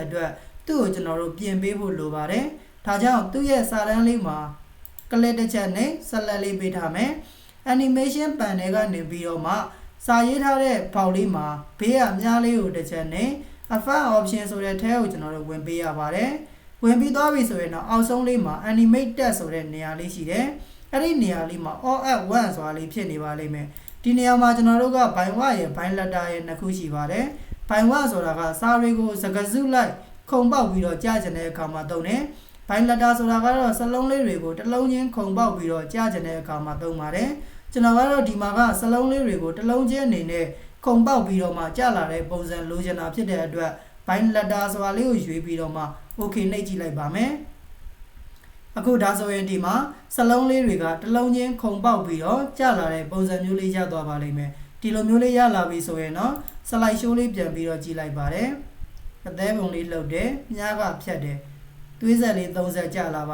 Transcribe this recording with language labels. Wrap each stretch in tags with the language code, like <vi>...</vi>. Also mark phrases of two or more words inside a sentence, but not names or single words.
<my>အတွက်သူ့ကိုကျွန်တော်တို့ပြင်ပေးဖို့လိုပါတယ်ဒါကြောင့်သူ့ရဲ့စာတန်းလေးမှာ click တစ်ချက်နဲ့ select လေးပေးထားမယ်</my> <en>animation panel</en> <my>ကနေပြီးတော့မှစာရေးထား တဲ့ဘောက်လေးမှာဘေးကမြားလေးကိုတစ်ချက်နဲ့</my> <en>effect option</en> <my>ဆိုတဲ့ထဲကိုကျွန်တော်တို့ဝင်ပေးရပါတယ်ဝင်ပြီးသွားပြီဆိုရင်တော့အောက်ဆုံးလေးမှာ</my> <en>animate text</en> <my>ဆိုတဲ့နေရာလေးရှိတယ်အဲ့ဒီနေရာလေးမှာ</my> <en>all at once</en> <my>ဆိုတာလေးဖြစ်နေပါလိမ့်မယ်ဒီနေရာမှာကျွန်တော်တို့က</my> <en>by one</en> <my>ရယ်</my> <en>by letter</en> <my>ရယ်နှစ်ခုရှိပါတယ်</my> <en>by one</en> <my>ဆိုတာကစာတွေကိုစကားစုလိုက်ခုံပေါက်ပြီးတော့ကြားကျင်တဲ့အခါမှာသုံးတယ်</my> <en>by letter</en> <my>ဆိုတာကတော့စလုံးလေးတွေကိုတစ်လုံးချင်းခုံပေါက်ပြီးတော့ ကြားကျင်တဲ့အခါမှာသုံးပါတယ်ကျွန်တော်ကတော့ဒီမှာကစလုံးလေးတွေကိုတစ်လုံးချင်းအနေနဲ့ခုံပေါက်ပြီးတော့မှကြားလာတဲ့ပုံစံလိုချင်တာဖြစ်တဲ့အတွက်</my> <en>by letter</en> <my>ဆိုတာလေးကိုရွေးပြီးတော့မှ okay နှိပ်ကြည့်လိုက်ပါမယ်အခုဒါဆိုရင်ဒီမှာစလုံးလေးတွေကတစ်လုံးချင်းခုံပေါက်ပြီးတော့ကြာလာတဲ့ပုံစံမျိုးလေးရသွားပါလိမ့်မယ်ဒီလိုမျိုးလေးရလာပြီဆိုရင်တော့</my> <en>slide show</en> <my>လေးပြန်ပြီးတော့ကြည့်လိုက်ပါတယ်အသေးပုံလေးလှုပ်တယ်မြားကဖြတ်တယ်သွေးဆက်လေး30ကြာလာ</my>